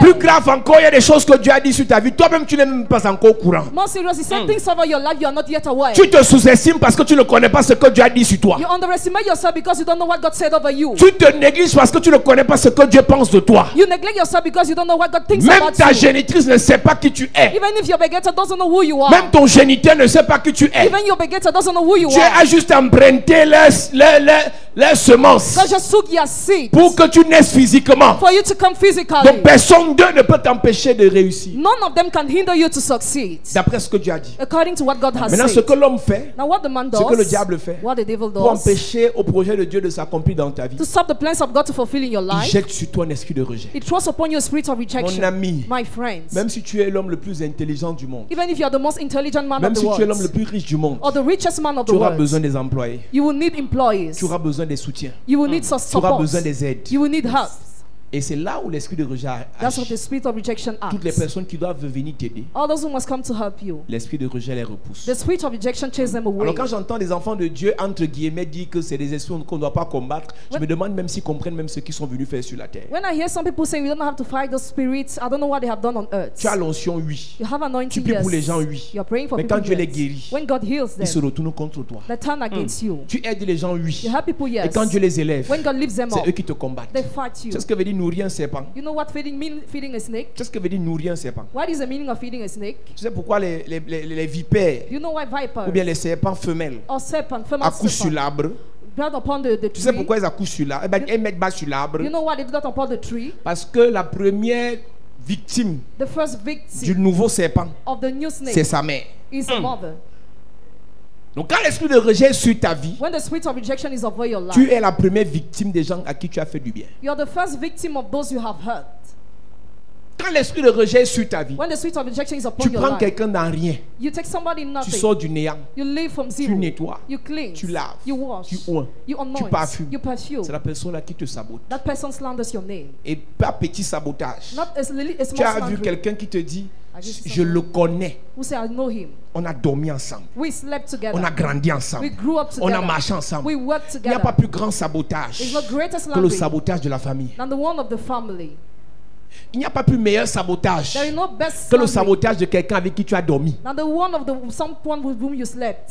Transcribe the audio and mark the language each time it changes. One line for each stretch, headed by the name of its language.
French: Plus grave encore, il y a des choses que Dieu a dit sur ta vie, toi-même tu n'es même pas encore au courant.
English: More serious, He said things over your life you are not yet aware.
French: Tu te sous-estimes parce que tu ne connais pas ce que Dieu a dit sur toi.
English: You underestimate yourself because you don't know what God said over you.
French: Tu te négliges parce que tu ne connais pas ce que Dieu pense de toi.
English: You neglect yourself because you don't know what God thinks
French: Même
English: about
French: ta
English: you.
French: génitrice ne sait pas qui tu es.
English: Even if your begetter doesn't know who you are.
French: Même ton géniteur ne sait pas qui tu es.
English: Even your begetter doesn't know who you
French: Dieu
English: are.
French: a juste emprunté les semences
English: God just took your seed
French: pour que tu naisses physiquement.
English: for you to come physically.
French: Donc personne d'eux ne peut t'empêcher de réussir.
English: None of them can hinder you to succeed.
French: D'après ce que Dieu a dit.
English: According to what God has
French: Maintenant, ce
English: said.
French: que l'homme fait
English: Now what the man does,
French: ce que le diable fait
English: what the devil
French: pour
English: does,
French: empêcher au projet de Dieu de s'accomplir dans ta vie,
English: to stop the plans of God to fulfill in your
French: il
English: life,
French: jette sur toi un esprit de rejet.
English: it throws upon you a spirit of rejection.
French: Mon ami,
English: My friends,
French: même si tu es l'homme le plus intelligent du monde,
English: even if you are the most intelligent man
French: même
English: of the
French: si tu es l'homme le
English: world,
French: plus riche du monde,
English: or the richest man of
French: tu
English: the
French: auras
English: world,
French: besoin des employés,
English: you will need employees.
French: tu auras besoin des soutiens,
English: You will need
French: tu auras
English: support.
French: besoin des aides.
English: You will need help.
French: Et c'est là où l'esprit de rejet
English: That's what
French: agit.
English: the spirit of rejection
French: Toutes les
English: acts.
French: personnes qui doivent venir t'aider,
English: All those who must come to help you,
French: l'esprit de rejet les repousse.
English: the spirit of rejection chases them away.
French: Alors quand j'entends les enfants de Dieu, entre guillemets, dire que c'est des esprits qu'on ne doit pas combattre, je me demande même s'ils comprennent même ce qu'ils sont venus faire sur la terre.
English: When I hear some people saying we don't have to fight those spirits, I don't know what they have done on earth.
French: Tu as l'onction, oui.
English: You have
French: Tu
English: anointing,
French: pries
English: yes.
French: pour les gens, oui.
English: You're praying for
French: Mais
English: people,
French: quand Dieu les
English: yes.
French: guérit,
English: When God heals
French: ils se
English: them,
French: retournent contre toi.
English: they turn against you.
French: Tu aides les gens, oui.
English: You help people,
French: Et
English: yes.
French: quand Dieu les élève,
English: When God lifts them
French: c'est
English: up,
French: eux qui te combattent.
English: they fight you.
French: C'est ce que veut dire nourrir un serpent.
English: You know what feeding a snake?
French: C'est ce que veut dire nourrir un serpent.
English: What is the meaning of feeding a snake?
French: Tu sais pourquoi les vipères
English: You know why vipers
French: ou bien les serpents femelles
English: or serpent, female
French: accouchent sur
English: serpent,
French: l'arbre?
English: build upon the
French: Tu sais
English: tree?
French: pourquoi ils accouchent sur l'arbre? Eh ben, ils mettent bas sur l'arbre.
English: You know why they do that upon the tree?
French: Parce que la première victime
English: The first
French: du
English: victim
French: nouveau serpent,
English: of the new
French: c'est
English: snake
French: sa mère.
English: is a mother.
French: Donc quand l'esprit de rejet est sur ta vie,
English: When the spirit of rejection is over your life,
French: tu es la première victime des gens à qui tu as fait du bien.
English: you're the first victim of those you have hurt.
French: Quand l'esprit de rejet est sur ta vie,
English: When the spirit of rejection is upon
French: tu
English: your
French: prends
English: life,
French: quelqu'un dans rien,
English: you take somebody
French: tu
English: nothing,
French: sors du néant,
English: you live from
French: tu
English: zero,
French: nettoies,
English: you cleanse,
French: tu laves,
English: you wash,
French: tu oins,
English: you
French: tu
English: anoint,
French: parfumes.
English: you perfume.
French: C'est la personne là qui te sabote.
English: That person slanders your name.
French: Et pas petit sabotage.
English: Not a
French: Tu
English: small
French: as vu
English: slandering.
French: quelqu'un qui te dit,
English: I just see
French: je le connais,
English: who say I know him.
French: on a dormi ensemble,
English: We slept together.
French: on a grandi
English: We
French: ensemble,
English: grew up
French: on
English: together.
French: a marché ensemble.
English: We worked
French: Il n'y a pas
English: together.
French: plus grand sabotage
English: There's no greater
French: que le
English: slandering
French: sabotage de la famille.
English: than the one of the family.
French: Il n'y a pas plus meilleur sabotage
English: There is no best
French: que le
English: slandering
French: sabotage de quelqu'un avec qui tu as dormi.
English: than the one of someone with whom you slept.